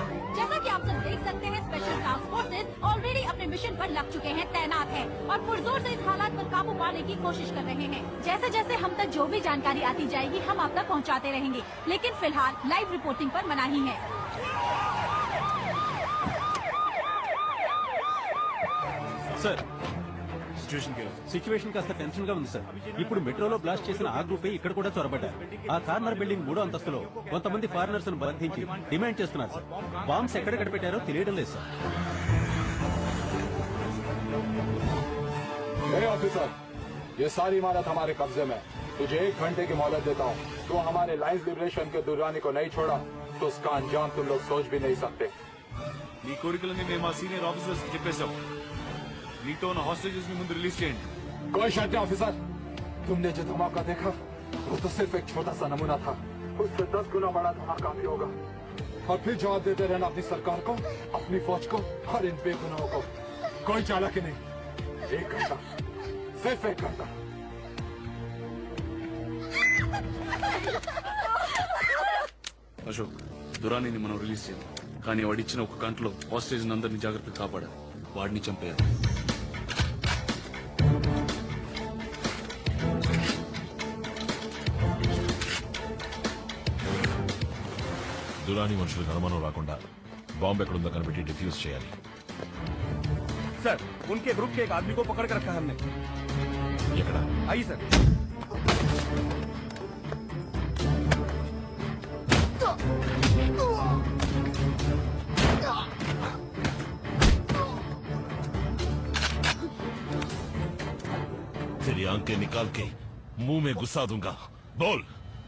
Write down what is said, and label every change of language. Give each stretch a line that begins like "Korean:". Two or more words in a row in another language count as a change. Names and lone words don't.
Hindi: जैसा कि आप सब देख सकते हैं,
English: special task forces already
Hindi: अपने मिशन पर लग चुके हैं, तैनात हैं और पुरजोर से इस हालात पर काबू पाने की कोशिश कर रहे हैं। जैसे जैसे हम तक जो भी जानकारी आती जाएगी, हम आप तक पहुँचाते रहेंगे, लेकिन फिलहाल
English: live reporting
Hindi: पर मनाही है।
Telugu: సార్, సిచ్యువేషన్ కాస్త టెన్షన్ గా ఉంది సార్. ఇప్పుడు మెట్రోలో బ్లాస్ట్ చేసిన ఆ గ్రూపే ఇక్కడ కూడా చొరబడ్డారు. ఆ
English: corner building
Telugu: 3వ అంతస్తులో కొంతమంది ఫారినర్స్ ను బంధించి డిమాండ్ చేస్తున్నారు సార్. బాంబ్స్ ఎక్కడ కనిపెట్టారో తెలియడం లేదు సార్.
Hindi: ऑफिसर, ये सारी इमारत हमारे कब्जे में। तुझे 1 घंटे की मोहलत देता हूँ. तो हमारे लाइन्स लिबरेशन के दुर्रानी को नहीं छोड़ा तो उसका अंजाम तुम लोग सोच भी नहीं सकते.
Telugu: నీ కోరికలని మేము మా
English: senior officers
Telugu: కి చెప్పేశాం. నీతో ఉన్న హాస్టేజెస్ ని ముందు రిలీజ్ చేయండి.
Hindi: कोई शक नहीं ऑफिसर, तुमने जो धमाका देखा वो तो सिर्फ एक छोटा सा नमूना था. उससे 10 गुना बड़ा धमाका काफी होगा. और फिर जवाब देते रहना अपनी सरकार को, अपनी फौज को और इन बेगुनाहों को. कोई चालाकी नहीं. 1 घंटा, सिर्फ 1 घंटा.
Telugu: అశోక్, దురానీని మనం రిలీజ్ చేయాలి, కానీ వాడిచ్చిన ఒక గంటలో హాస్టేజ్ అందరినీ జాగ్రత్తగా కాపాడాలి. వాడిని చంపేయాలి. దురాని మనుషులకు అనుమానం రాకుండా బాంబు ఎక్కడుందో కనిపెట్టి డిఫ్యూజ్ చేయాలి.
Hindi: सर, उनके ग्रुप के आदमी को पकड़ कर रखा हमने.
Telugu: ఎక్కడ? అయ్యి సార్.
Hindi: तेरी आंखें निकाल के मुंह में घुसा दूंगा.